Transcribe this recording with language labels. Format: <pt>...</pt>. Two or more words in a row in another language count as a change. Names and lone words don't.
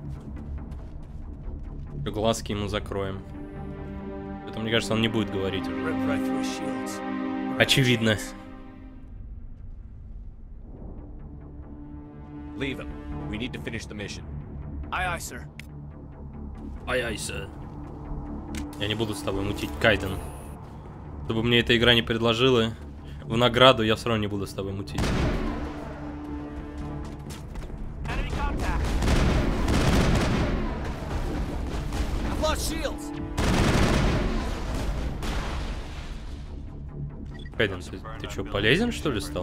<ru>Глазки ему закроем. Это, мне кажется, он не будет говорить уже. Очевидно.</ru> <en>Leave him. We need to finish the mission. Aye, aye, sir. Aye, aye, sir.</en> <ru>Я не буду с тобой мутить, Кайден. Чтобы мне эта игра не предложила в награду, я все равно не буду с тобой мутить. Кайден, ты что, полезен, что ли, стал?</ru>